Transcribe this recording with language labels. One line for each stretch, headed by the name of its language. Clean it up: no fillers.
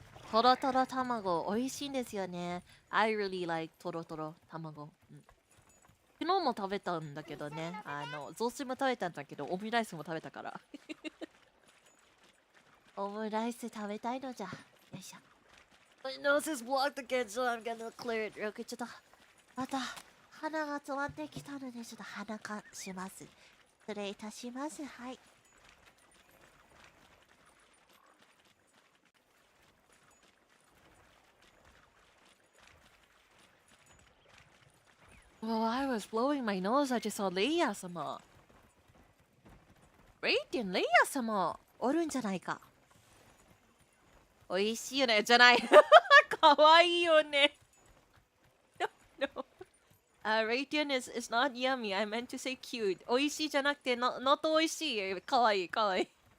Japanese: トロトロ卵美味しいんですよね。
English: I really like トロトロ卵。
Japanese: 昨日も食べたんだけどね。雑炊も食べたんだけど、オムライスも食べたから。オムライス食べたいのじゃ。よいしょ。
English: My nose is blocked again, so I'm gonna clear it real quick.
Japanese: ちょっと、また鼻が詰まってきたので、ちょっと鼻かします。失礼いたします。はい。
English: Well, I was blowing my nose. I just saw レイヤー様。
Japanese: レイヤー様おるんじゃないか。おいしいよね。じゃない。かわいいよね。
English: No. Radiant is not yummy. I meant to say cute.
Japanese: おいしいじゃなくて、
English: not
Japanese: おいしい。かわいい、かわいい。